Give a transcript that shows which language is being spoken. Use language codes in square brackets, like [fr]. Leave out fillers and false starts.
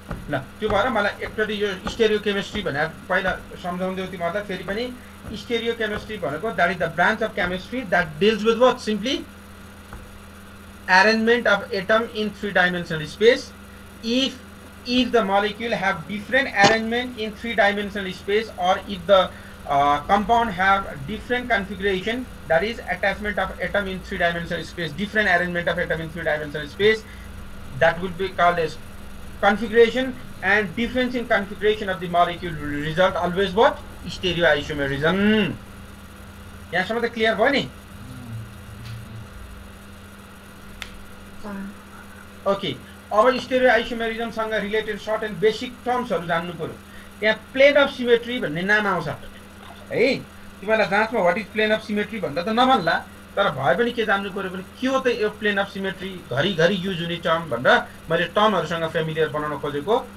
[ne] ल त्यो भएर मलाई एकचोटि यो स्टेरियो केमिस्ट्री भनेर पहिला सम्झाउँदै तिमीहरूलाई फेरि पनि। स्टेरियो केमिस्ट्री भनेको [en] That is the branch of chemistry that deals with what simply arrangement of atom in three-dimensional space. If the molecule have different arrangement in three-dimensional space, or if the compound have different configuration, that is attachment of atom in three-dimensional space, different arrangement of atom in three-dimensional space, that will be called as configuration. And difference in configuration of the molecule will result always what stereoisomerism. [ne] यहाँसम्म त clear भयो नि? Okay, अब स्टेरियोआइसोमेरिजम सँग related short and basic टर्म्सहरु जान्नु पर्यो। यहाँ plain of symmetry भन्ने नाम आउँछ है। तिमीलाई जाँचमा [en] what is plane of symmetry [ne] भन्दा त नभन्ला, तर भए पनि के जान्नु पर्यो भने के हो त यो प्लेन अफ सिमेट्री, घरिघरि युज हुने टर्म भनेर मैले टर्महरुसँग फ्यामिलियर बनाउन खोजेको।